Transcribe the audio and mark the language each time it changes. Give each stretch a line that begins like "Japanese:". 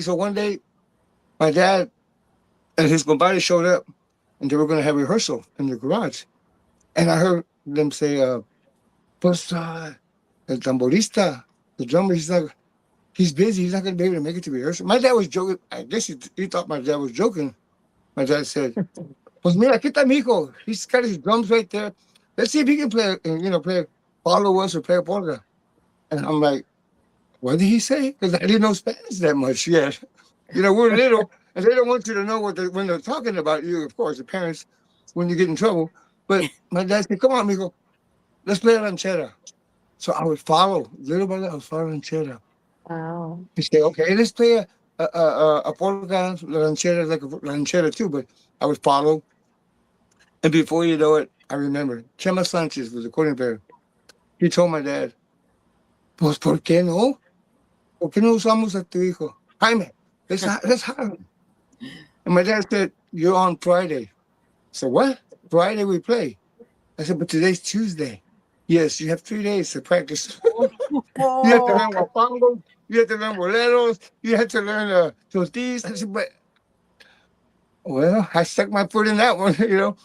English: So one day, my dad and his compadre showed up, and they were going to have rehearsal in the garage. And I heard them say,
Spanish: pues, el tamborista,
English: the drummer, he's busy. He's not going to be able to make it to rehearsal. My dad was joking. I guess he thought my dad was joking. My dad said,
Spanish: pues mira, aquí está mi hijo.
English: He's got his drums right there. Let's see if he can play follow us or play a polka. And I'm like, what did he say? Because I didn't know Spanish that much yet. We're little. and they don't want you to know when they're talking about you. Of course, the parents, when you get in trouble. But my dad said, "Come on, amigo, let's play a ranchera." So I would follow little by little. I was following ranchera. Wow. He said, "Okay, let's play a polka ranchera, like a ranchera too." But I would follow, and before you know it, I remember Chema Sanchez was the accordion player. He told my dad,
Spanish: "Pues, ¿por qué no? ¿Por qué no usamos a tu hijo?
English: Jaime, let's hire him." And my dad said, "You're on Friday." So what? Friday we play. I said, "But today's Tuesday." Yes, you have 3 days to practice. You have to learn guapangos. You have to learn boleros. You have to learn tortillas. I said, "But well, I stuck my foot in that one, you know."